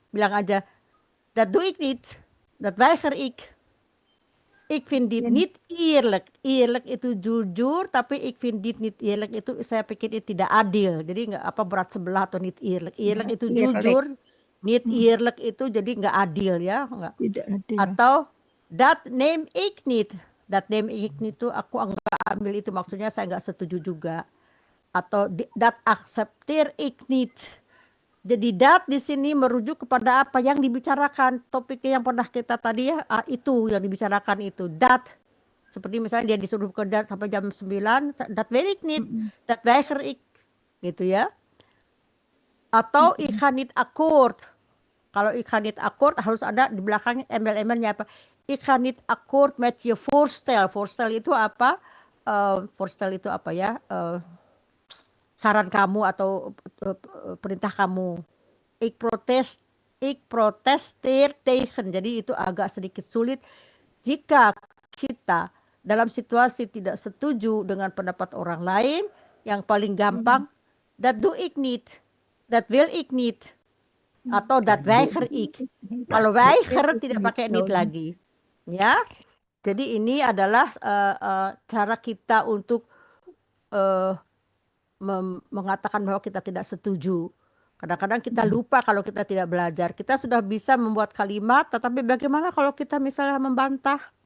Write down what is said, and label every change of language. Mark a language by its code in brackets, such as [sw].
[id] Bilang aja [nl] dat doe ik niet. Dat weiger ik. Ik vind dit niet eerlijk. Eerlijk [id] itu jujur, tapi [nl] ik vind dit niet eerlijk [id] itu saya pikir itu tidak adil. Jadi nggak berat sebelah atau niet eerlijk. Eerlijk itu jujur, niet eerlijk itu jadi nggak adil ya, nggak. Tidak adil. [nl] Atau dat neem ik niet. [id] Dat neem ik niet itu aku nggak ambil, itu maksudnya saya nggak setuju juga. [nl] Atau dat accepteer ik niet. [id] Jadi dat di sini merujuk kepada apa yang dibicarakan, topiknya yang pernah kita tadi ya, itu yang dibicarakan itu. Dat, seperti misalnya dia disuruh bekerja sampai jam 9, [nl] dat wil ik niet, dat weiger ik, [id] gitu ya. Atau [nl] ik ga niet akkoord. [id] Kalau ik ga niet akkoord harus ada di belakangnya embel-embelnya apa. [nl] Ik ga niet akkoord met je voorstel. [id] Voorstel itu apa? Voorstel itu apa ya? Saran kamu atau perintah kamu. [nl] Ik protesteer tegen. [id] Jadi itu agak sedikit sulit jika kita dalam situasi tidak setuju dengan pendapat orang lain. Yang paling gampang, [nl] dat doe ik niet, dat wil ik niet, atau dat weiger ik. [id] Kalau weiger tidak pakai niet lagi, ya. Jadi ini adalah cara kita untuk mengatakan bahwa kita tidak setuju. Kadang-kadang kita lupa kalau kita tidak belajar. Kita sudah bisa membuat kalimat, tetapi bagaimana kalau kita misalnya membantah?